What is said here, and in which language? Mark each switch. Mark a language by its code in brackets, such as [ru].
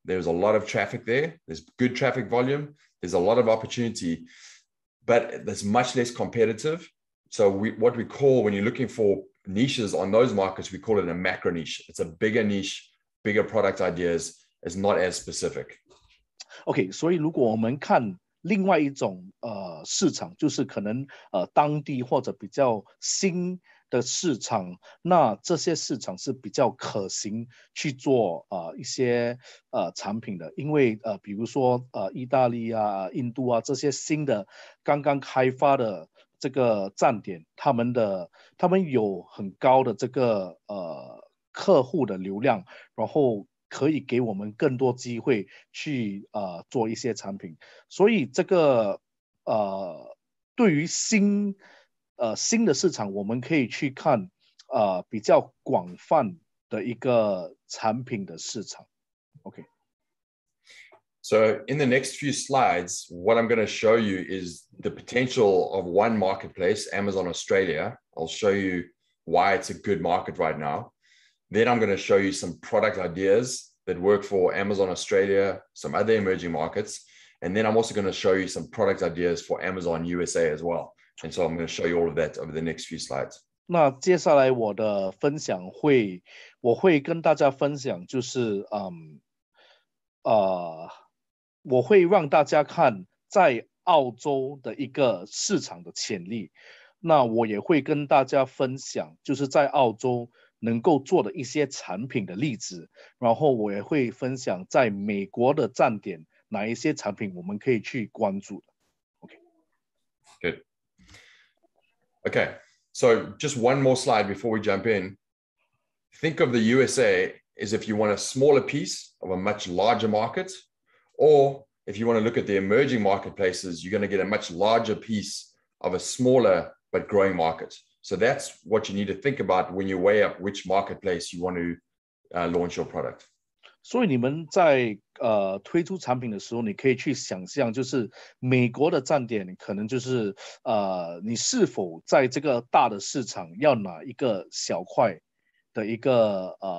[en] There's a lot of traffic there. There's good traffic volume. There's a lot of opportunity, but there's much less competitive. So what we call, when you're looking for niches on those markets, we call it a macro niche. It's a bigger niche, bigger product ideas. It's not as specific. [zh] OK， 所以如果我们看另外一种市场，就是可能当地或者比较新的市场，那这些市场是比较可行去做一些产品的，因为比如说意大利啊、印度啊这些新的刚刚开发的这个站点，他们有很高的这个客户的流量，然后可以给我们更多机会去做一些产品，所以这个对于新的市场，我们可以去看比较广泛的一个产品的市场。 [en] OK. So in the next few slides, what I'm going to show you is the potential of one marketplace, Amazon Australia. I'll show you why it's a good market right now. Then I'm going to show you some product ideas that work for Amazon Australia, some other emerging markets. And then I'm also going to show you some product ideas for Amazon USA as well. And so I'm going to show you all of that over the next few slides. [zh] 那接下来我的分享我会跟大家分享，就是我会让大家看在澳洲的一个市场的潜力。那我也会跟大家分享，就是在澳洲能够做的一些产品的例子，然后我也会分享在美国的站点哪一些产品我们可以去关注的。 [en] OK. Good. Okay, so just one more slide before we jump in. Think of the USA as if you want a smaller piece of a much larger market, or if you want to look at the emerging marketplaces, you're going to get a much larger piece of a smaller but growing market. So that's what you need to think about when you weigh up which marketplace you want to launch your product. [zh] 所以你们在推出产品的时候，你可以去想象，就是美国的站点可能就是你是否在这个大的市场要拿一个小块的一个